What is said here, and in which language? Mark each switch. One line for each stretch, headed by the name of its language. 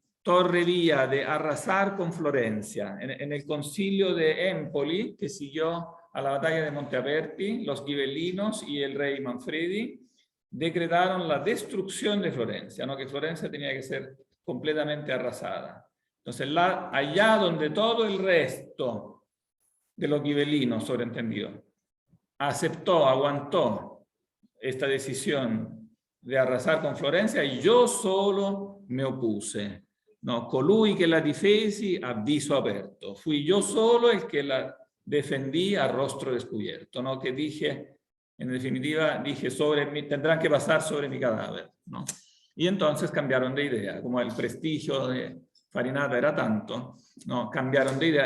Spanish: Torre Vía de arrasar con Florencia. En el concilio de Empoli, que siguió a la batalla de Monteaperti, los ghibellinos y el rey Manfredi decretaron la destrucción de Florencia, ¿no? Que Florencia tenía que ser completamente arrasada. Entonces, allá donde todo el resto de los ghibellinos, sobreentendido, aceptó, aguantó esta decisión de arrasar con Florencia, y yo solo me opuse.
Italian: No, colui che la difesi a viso aperto.
Spanish: Fui yo solo el que la defendí a rostro descubierto, ¿no? Que dije, en definitiva, dije, tendrán que pasar sobre mi cadáver, ¿no? Y entonces cambiaron de idea, como el prestigio de Farinata era tanto, ¿no? Cambiaron de idea.